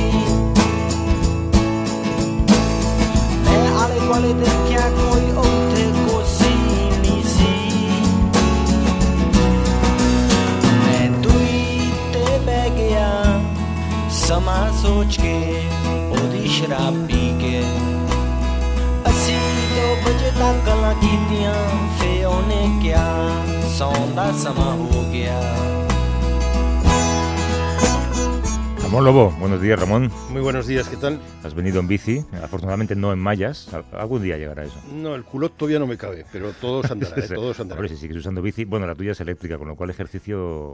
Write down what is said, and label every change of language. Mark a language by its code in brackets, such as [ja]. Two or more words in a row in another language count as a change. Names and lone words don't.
[pa] ਮੈਂ ਆਲੇ ਵਾਲੇ ਦੇਖਾ ਕੋਈ ਉਠੇ ਕੋ ਸੀ ਨੀ ਸੀ ਮੈਂ ਦੁਈ ਤੇ ਬਹ ਗਿਆ ਸਮਾ ਸੋਚ ਕੇ ਓਦੀ ਸ਼ਰਾਬ ਪੀ ਕੇ ਅਸੀ 2 ਬਜੇ ਤਕ ਗੱਲਾਂ ਕੀਤੀਆਂ ਫੇ ਓਨੇ ਕਿਆ ਸੌਣ ਦਾ ਸਮਾ ਹੋ ਗਿਆ। [es] Ramón Lobo, buenos días, Ramón. Muy buenos días, ¿qué tal? Has venido en bici, afortunadamente no en mallas. Algún día llegará eso. No, el culot todavía no me cabe, pero todos andarán, todos andarán. Hombre, si sigues usando bici, bueno, la tuya es eléctrica, con lo cual ejercicio...